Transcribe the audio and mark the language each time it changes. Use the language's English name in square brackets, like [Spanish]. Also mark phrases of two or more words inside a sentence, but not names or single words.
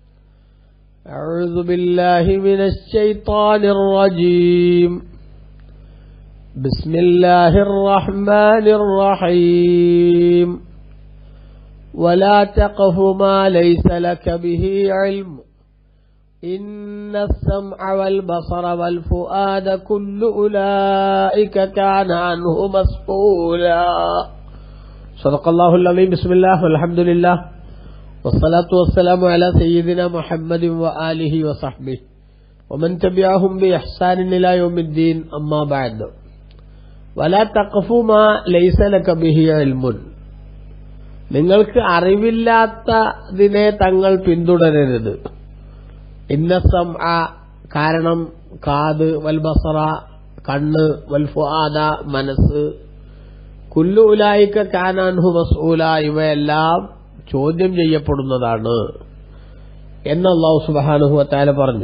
[Arabic] أعوذ بالله من الشيطان الرجيم. بسم الله الرحمن الرحيم. ولا تقف ما ليس لك به علم إن السمع والبصر والفؤاد كل أولئك كان عنه مسؤولا. صدق الله العظيم. بسم الله والحمد لله والصلاة والسلام على سيدنا محمد وآله وصحبه ومن تبعهم بإحسان إلى يوم الدين. أما بعد. ولا تقف ما ليس لك به علم. [Malayalam] നിങ്ങൾക്ക് അറിവില്ലാത്തതിനെ തങ്ങൾ പിന്തുടരരുത്. [Arabic] إن السمع [Malayalam] കാരണം കാത്, [Arabic] والبصر കണ്ണ്, والفؤاد മനസ്സ്, كل أولئك كان عنه مسؤولا [Malayalam] ഇവയെല്ലാം ചോദ്യം ചെയ്യപ്പെടുന്നതാണ് എന്ന് [Arabic] الله سبحانه وتعالى പറഞ്ഞു.